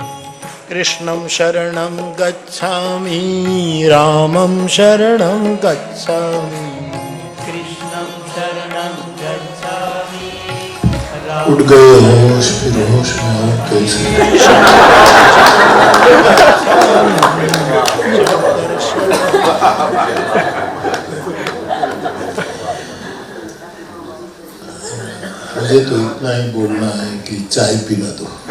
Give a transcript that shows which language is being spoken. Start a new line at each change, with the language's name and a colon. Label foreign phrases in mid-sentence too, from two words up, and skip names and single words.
Sanskrit: कृष्णं शरणं गच्छामि रामं शरणं गच्छामि कृष्णं शरणं गच्छामि
Hindi: उठ गए होश फिर होश में हो कैसे मुझे तो इतना ही बोलना है कि चाय पिला दो